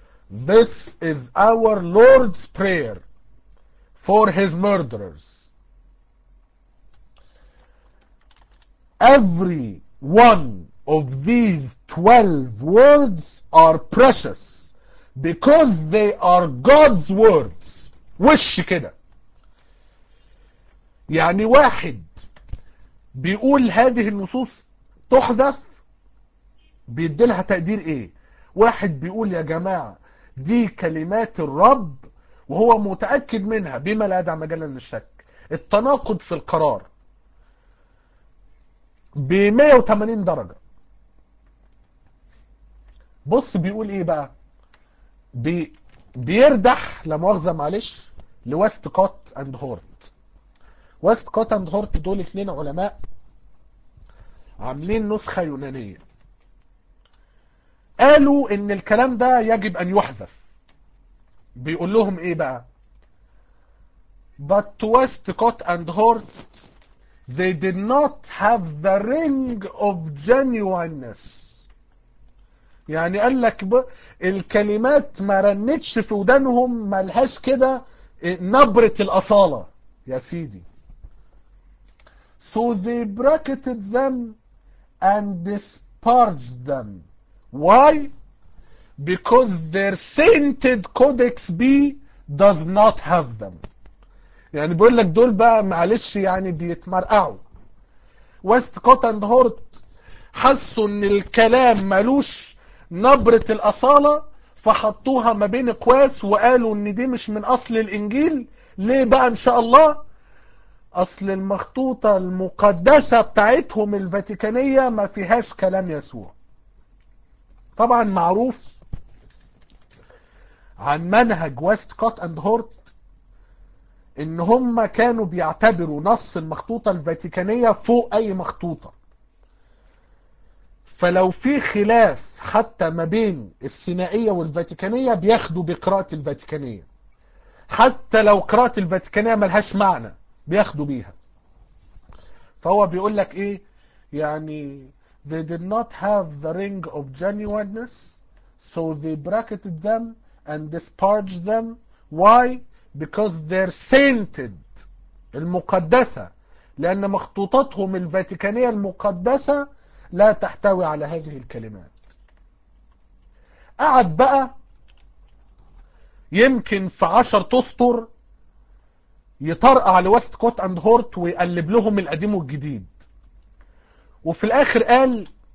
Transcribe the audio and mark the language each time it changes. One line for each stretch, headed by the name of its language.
English: This is our Lord's prayer for his murderers. Every one of these 12 words are precious because they are God's words.
Arabic: وش كده يعني واحد بيقول هذه النصوص تحذف بيديلها تقدير ايه؟ واحد بيقول يا جماعة دي كلمات الرب وهو متأكد منها بما لا يدع مجالا للشك. التناقض في القرار ب 180 درجة. بص بيقول ايه بقى؟ بيردح لمؤاخذة معلش لوستكوت اند هورت. وستكوت اند هورت دول اثنين علماء عاملين نسخة يونانية قالوا ان الكلام ده يجب ان يحذف. بيقول لهم ايه بقى؟
English: But Westcott and Hort they did not have the ring of genuineness.
Arabic: يعني قال لك الكلمات ما رنتش في ودانهم ملهاش كده نبرة الأصالة يا سيدي.
English: So they bracketed them and disparaged them. Why? Because their sainted codex B does not have them.
Arabic: يعني بيقول لك دول بقى معلش يعني بيتمرقعوا. Westcott and Hort حسوا ان الكلام ملوش نبرة الأصالة فحطوها ما بين قواس وقالوا ان دي مش من اصل الانجيل. ليه بقى ان شاء الله؟ اصل المخطوطة المقدسة بتاعتهم الفاتيكانية ما فيهاش كلام يسوع. طبعا معروف عن منهج Westcott and Hort ان هم كانوا بيعتبروا نص المخطوطة الفاتيكانية فوق اي مخطوطة. فلو في خلاف حتى ما بين السينائية والفاتيكانية بياخدوا بقراءة الفاتيكانية، حتى لو قراءة الفاتيكانية ملهاش معنى بياخدوا بيها. فهو بيقولك ايه يعني
English: they did not have the ring of genuineness so they bracketed them and disparaged them. Why? Because they're sainted
Arabic: المقدسة، لأن مخطوطاتهم الفاتيكانية المقدسة لا تحتوي على هذه الكلمات. قعد بقى يمكن في 10 تسطر يطرقع لويستكوت اند هورت ويقلب لهم القديم والجديد، وفي الاخر قال